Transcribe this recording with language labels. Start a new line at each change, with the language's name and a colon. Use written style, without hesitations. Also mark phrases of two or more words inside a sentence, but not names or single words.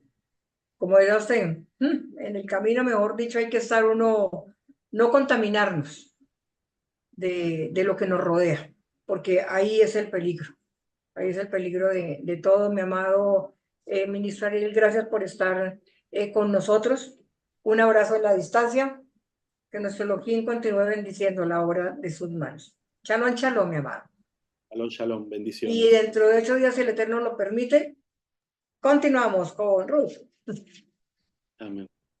Spanish: Como diga usted, en el camino, mejor dicho, hay que estar uno, no contaminarnos de lo que nos rodea, porque ahí es el peligro. Ahí es el peligro de todo, mi amado ministro Ariel. Gracias por estar con nosotros. Un abrazo en la distancia. Que nuestro Elohim continúe bendiciendo la obra de sus manos.
Hebrew: שלום, שלום,
Spanish: mi amado.
Hebrew: שלום, שלום,
Spanish: bendiciones. Y dentro de 8 días, si el Eterno lo permite, continuamos con Ruth. Amén.